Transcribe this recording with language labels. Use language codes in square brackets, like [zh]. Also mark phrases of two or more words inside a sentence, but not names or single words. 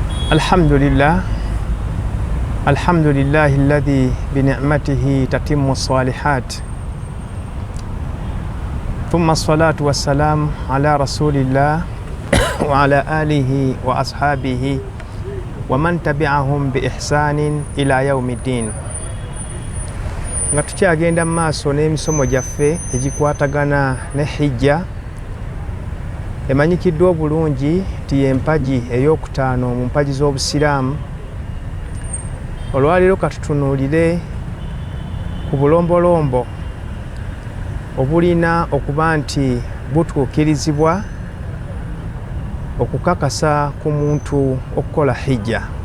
[ar] الحمد لله الذي بنعمته تتم الصالحات ثم الصلاة والسلام على رسول الله وعلى آله وأصحابه ومن تبعهم بإحسان إلى يوم الدين. [lg] nga tukyagenda maaso n'emisomo gyaffe egikwatagana ne hijja emanyikiddwa obulungi nti y'empagi ey'okutaano mu mpagi z'obusiraamu. Olwaleero katutunuulire ku bulombolombo obulina okuba nti butuukirizibwa okukakasa ku muntu okukola hijja.